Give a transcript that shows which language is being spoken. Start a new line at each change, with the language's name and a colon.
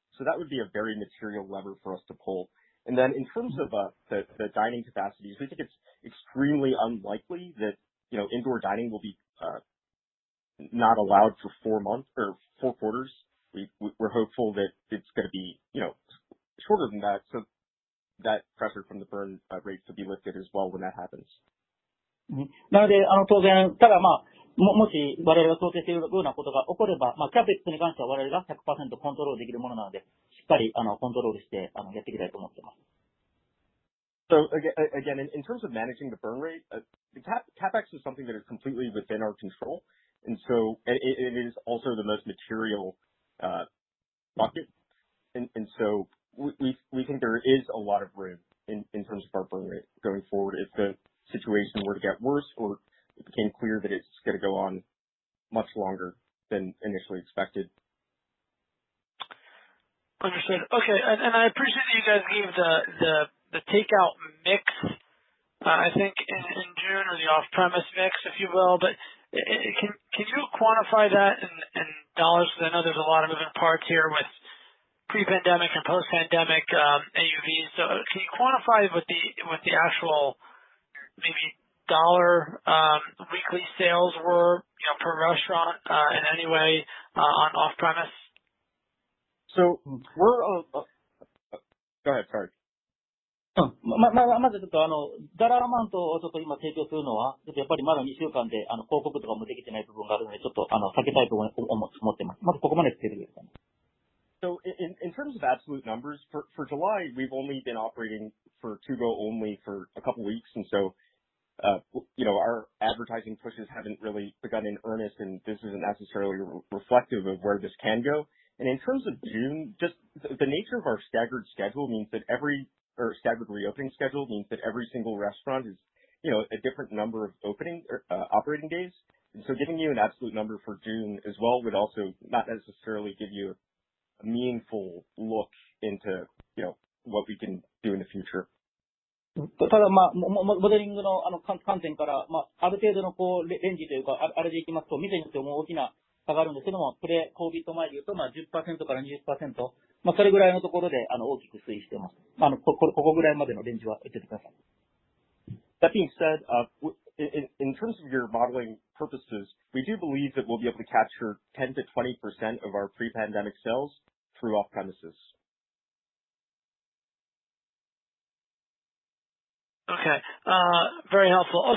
English: So that would be a very material lever for us to pull. And then in terms of the dining capacities, we think it's extremely unlikely that, indoor dining will be not allowed for 4 months or 4 quarters. We're hopeful that it's going to be, shorter than that, so that pressure from the burn rate to be lifted as well when that happens.
Japanese: なので、当然、ただもし我々が想定しているようなことが起これば、キャペックに関しては我々が 100% コントロールできるものなので、しっかりコントロールしてやっていきたいと思っています。
English: So again, in terms of managing the burn rate, the CapEx is something that is completely within our control, and so it is also the most material bucket, and so we think there is a lot of room in terms of our burn rate going forward if the situation were to get worse or it became clear that it's going to go on much longer than initially expected. Understood. Okay, and I appreciate that you guys gave the takeout mix, I think in June, or the off-premise mix, if you will, but can you quantify that in dollars? Because I know there's a lot of moving parts here with pre-pandemic and post-pandemic AUVs. So can you quantify what the actual maybe dollar weekly sales were, per restaurant in any way on off-premise? So we're Go ahead, sorry.
Japanese: まずちょっとダラーアマウントをちょっと今提供するのは、ちょっとやっぱりまだ2週間で広告とかもできてない部分があるので、ちょっと避けたいと思ってます。まずここまでつけてくれるかな。
English: So in terms of absolute numbers, for July, we've only been operating for to-go only for a couple weeks, and so, our advertising pushes haven't really begun in earnest, and this isn't necessarily reflective of where this can go. And in terms of June, just the nature of our staggered schedule means that staggered reopening schedule means that every single restaurant is, a different number of operating days. And so giving you an absolute number for June as well would also not necessarily give you a meaningful look into, what we can do in the future.
Japanese: ただ、モデリングの観点から、ある程度のレンジというか、あれでいきますと、店によっても大きな差があるんですけども、プレコービット前で言うと、10% から 20%、それぐらいのところで、大きく推移しています。ここぐらいまでのレンジは言っててください。
English: That being said, in terms of your modeling purposes, we do believe that we'll be able to capture 10 to 20% of our pre-pandemic sales through off-premises. Okay. Very helpful.